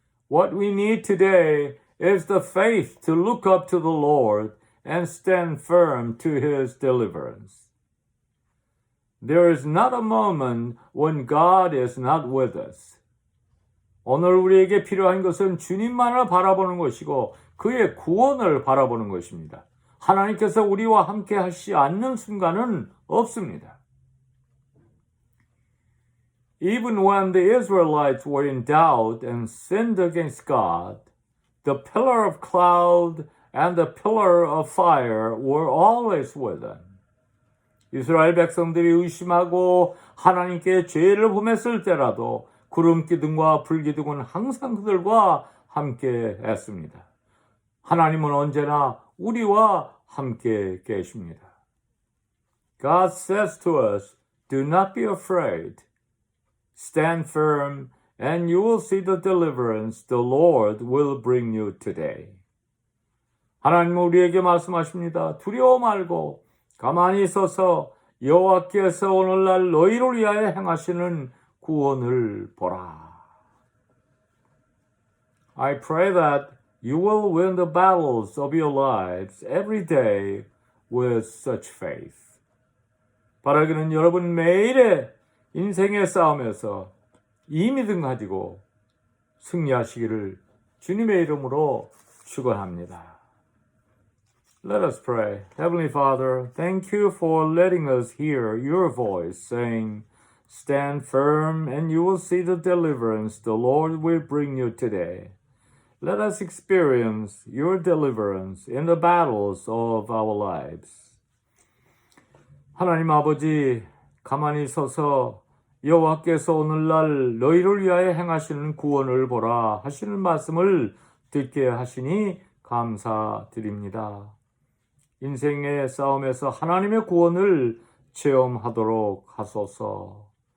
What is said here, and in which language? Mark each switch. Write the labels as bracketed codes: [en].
[en] What we need today is the faith to look up to the Lord and stand firm to His deliverance. There is not a moment when God is not with us. [ko] 오늘 우리에게 필요한 것은 주님만을 바라보는 것이고 그의 구원을 바라보는 것입니다. 하나님께서 우리와 함께 하시지 않는 순간은 없습니다. [en] Even when the Israelites were in doubt and sinned against God, the pillar of cloud and the pillar of fire were always with them. [ko] 이스라엘 백성들이 의심하고 하나님께 죄를 범했을 때라도 구름 기둥과 불 기둥은 항상 그들과 함께 했습니다. 하나님은 언제나 우리와 함께 계십니다. [en] God says to us, do not be afraid. Stand firm and you will see the deliverance the Lord will bring you today. [ko] 하나님은 우리에게 말씀하십니다. 두려워 말고 가만히 서서 여호와께서 오늘날 너희를 위하여 행하시는 구원을 보라. [en] I pray that you will win the battles of your lives every day with such faith. [ko] 바라기는 여러분 매일의 인생의 싸움에서 이 믿음 가지고 승리하시기를 주님의 이름으로 축원합니다. [en] Let us pray. Heavenly Father, thank you for letting us hear your voice saying, stand firm and you will see the deliverance the Lord will bring you today. Let us experience your deliverance in the battles of our lives. [ko] 하나님 아버지, 가만히 서서 여호와께서 오늘날 너희를 위하여 행하시는 구원을 보라 하시는 말씀을 듣게 하시니 감사드립니다. 인생의 싸움에서 하나님의 구원을 체험하도록 하소서.